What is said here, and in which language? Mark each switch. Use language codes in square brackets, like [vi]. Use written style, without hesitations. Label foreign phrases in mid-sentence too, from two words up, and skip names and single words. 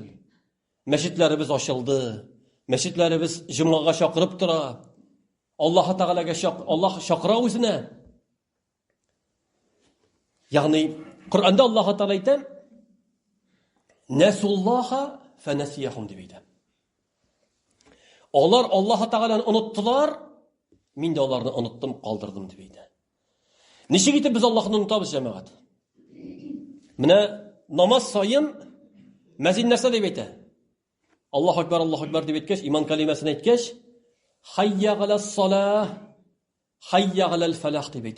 [uz] Masjidlarimiz ochildi. Masjidlarimiz jumgaga chaqirib tura. Alloh taolaga Alloh chaqira o'zini. Ya'ni Qur'onda Alloh taolo aytadi: [ar] "نسوا الله فنسيهم" [uz] deydi. [tt] Алар Аллаһ Тәгаләне оныттылар, мин дә аларны оныттым, калдырдым дип әйтә. Ничек итеп без Аллаһны онытабыз, җәмәгать? Менә намаз сайын мәзин нәрсә дип әйтә? [ar] الله أكبر [tt] дип әйткәч, иман калимасын әйткәч, [ar] حي على الصلاة، حي على الفلاح [tt] дип әйтә.